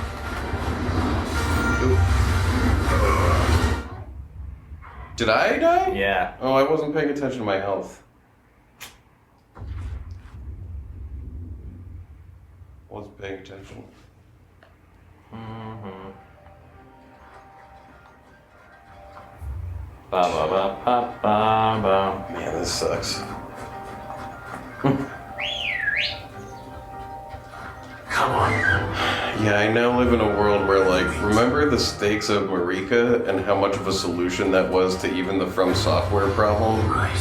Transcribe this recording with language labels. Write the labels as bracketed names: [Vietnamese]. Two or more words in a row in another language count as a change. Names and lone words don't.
[English] Did I die? Yeah. Oh, I wasn't paying attention to my health. Wasn't paying attention. Mm-hmm. Ba ba ba ba ba ba. Man, this sucks. Come on. Yeah, I now live in a world where, like, remember the stakes of Marika and how much of a solution that was to even the From Software problem Right.